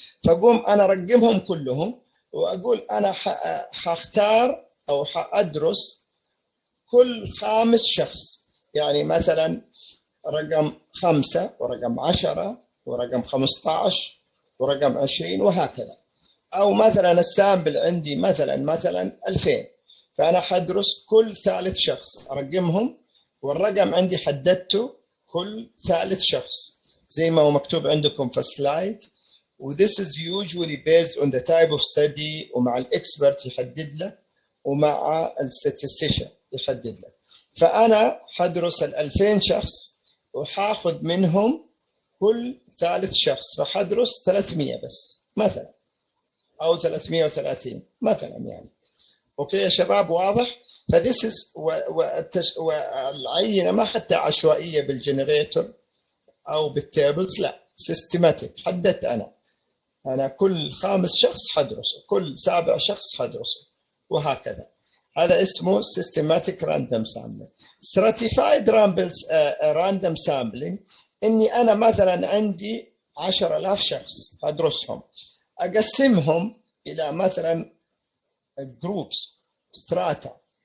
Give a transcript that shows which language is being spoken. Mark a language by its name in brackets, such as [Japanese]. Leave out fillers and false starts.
[Arabic] فقوم أنا رقمهم كلهم وأقول أنا حختار أو حأدرس كل 5 شخص، يعني مثلا رقم 5 ورقم 10 ورقم 15 ورقم 20 وهكذا. أو مثلا السامبل عندي مثلا 2000، فأنا حدرس كل 3 شخص أرقمهم، والرقم عندي حددته كل 3 شخص زي ما هو مكتوب عندكم في السلايد. [English] وthis is usually based on the type of study، [Arabic] ومع الإكسبرت يحدد لك [English] ومع الستاتستيشن يحدد لك. [Arabic] فأنا حدرس 2000 شخص وحاخذ منهم كل 3 شخص، فحدرس 300 بس مثلا أو 330 مثلا يعني. أوكي يا شباب، واضح؟ ف [English] this is [Arabic] والعينة ما أخذتها عشوائية بالجنريتور أو بالتابلز، لا سيستماتيك. حددت أنا كل 5 شخص حدرسه، كل 7 شخص حدرسه وهكذا. هذا اسمه [English] systematic random sampling. stratified random sampling [Arabic] إني أنا مثلا عندي 10,000 شخص هدرسهم، أقسمهم إلى مثلا جروبس ستراتا.